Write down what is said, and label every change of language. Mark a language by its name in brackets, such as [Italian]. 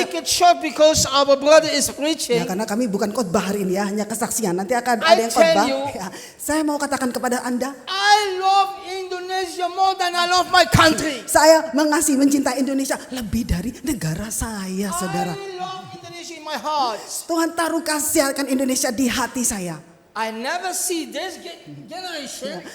[English] make it short because our brother is preaching. [Indonesian] Ya, karena kami bukan khotbah hari ini ya, hanya kesaksian. Nanti akan [English] I [Indonesian] ada yang khotbah. [English] tell you. [Indonesian] Ya, saya mau katakan kepada Anda, [English] I love Indonesia more than I love my country. [Indonesian] saya mengasihi, mencintai Indonesia lebih dari negara saya, saudara. [English] I love Indonesia in my heart. [Indonesian] Tuhan taruh kasih akan Indonesia di hati saya. [English] I never see this generation